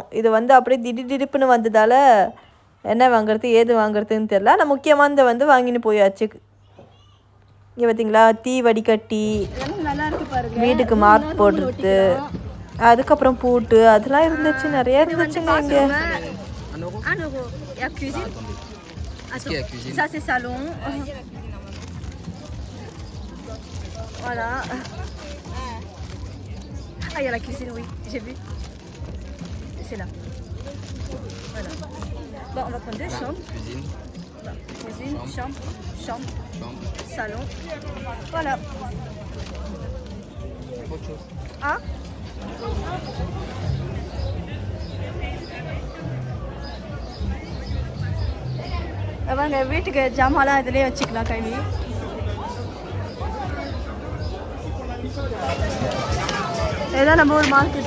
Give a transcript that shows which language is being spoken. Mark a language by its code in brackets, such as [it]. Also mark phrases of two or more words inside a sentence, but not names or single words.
[ta] இது வந்து அப்படியே திடீர்னு வந்ததால் என்ன வாங்குறது ஏது வாங்குறதுன்னு தெரில. ஆனால் முக்கியமானதை வந்து வாங்கின்னு போயாச்சு. இங்கே பார்த்தீங்களா தீ வடிகட்டி, வீட்டுக்கு மார்க் போடுறது, அதுக்கப்புறம் பூட்டு அதெல்லாம் இருந்துச்சு, நிறைய இருந்துச்சுங்க இங்கே. [fr] Ah, il y a la cuisine, oui, j'ai vu. C'est là. Voilà. Bon, on va prendre 2 chambres. Cuisine, chambre, salon. Voilà. Autre chose. [ta] Ah அவங்க வீட்டுக்கு ஜாமான்லாம் இதிலே வச்சுக்கலாம் கைலி. இதான் நம்ம ஊர் மார்க்கெட்.